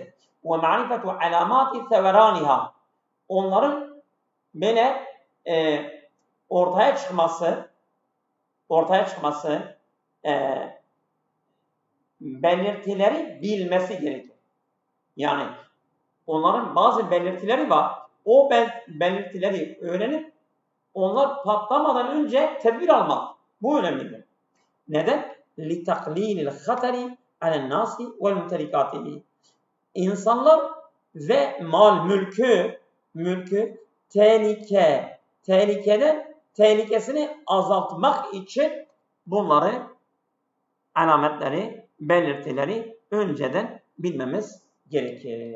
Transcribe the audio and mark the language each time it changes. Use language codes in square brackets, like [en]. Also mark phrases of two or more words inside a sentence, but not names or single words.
[ar] ومعرفة علامات ثورانها [tr] onların böyle ortaya çıkması belirtileri bilmesi gerekir. Yani onların bazı belirtileri var. O belirtileri öğrenip onlar patlamadan önce tedbir almak. Bu önemlidir. Neden? [ar] لِتَقْلِيلِ الْخَطَرِ عَلَى النَّاسِ وَالْمُتَلِكَاتِهِ [tr] İnsanlar ve mal mülkü tehlikesini azaltmak için bunları alametleri, belirtileri önceden bilmemiz gerekir.